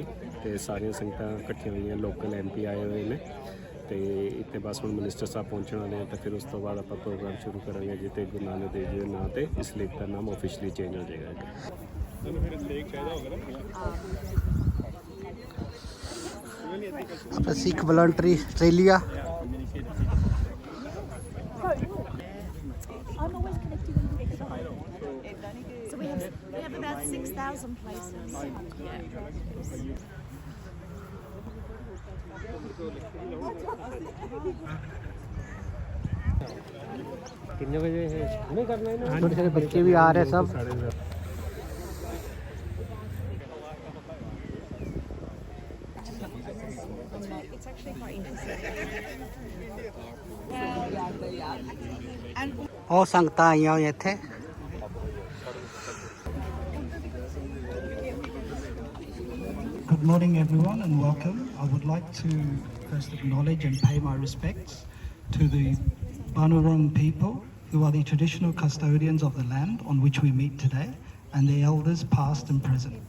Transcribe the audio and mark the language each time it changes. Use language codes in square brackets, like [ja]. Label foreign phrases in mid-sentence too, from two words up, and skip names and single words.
[pa] ਤੇ ਸਾਰੀਆਂ ਸੰਗਤਾਂ ਇਕੱਠੀਆਂ ਹੋਈਆਂ, [en] local MP [pa] ਆਏ ਹੋਏ ਨੇ ਤੇ ਇੱਥੇ ਬਸ ਹੁਣ ਮਿਨਿਸਟਰ ਸਾਹਿਬ ਪਹੁੰਚਣ ਵਾਲੇ ਆ ਤੇ ਫਿਰ ਉਸ ਤੋਂ ਬਾਅਦ ਆਪਾਂ ਪ੍ਰੋਗਰਾਮ ਸ਼ੁਰੂ ਕਰਾਂਗੇ ਜਿੱਥੇ ਗੁਰੂ ਨਾਨਕ ਦੇਵ ਜੀ ਦੇ ਨਾਂ ਤੇ ਇਸ ਲੇਕ ਦਾ ਨਾਮ [en] officially change [pa] ਹੋ ਜਾਏਗਾ। ਸਿੱਖ ਵਲੰਟਰੀ ਆਸਟ੍ਰੇਲੀਆ। [en] So we have about 6,000 places. [hi] कितने बजे है? हमें करना है ना, छोटे छोटे बच्चे भी आ रहे हैं सब। [pa] ਔਰ ਸੰਗਤਾਂ ਆਈਆਂ ਹੋਈਆਂ ਇੱਥੇ। [en] Good morning everyone and welcome. I would like to first acknowledge and pay my respects to the Bunurong people who are the traditional custodians of the land on which we meet today and the elders past and present.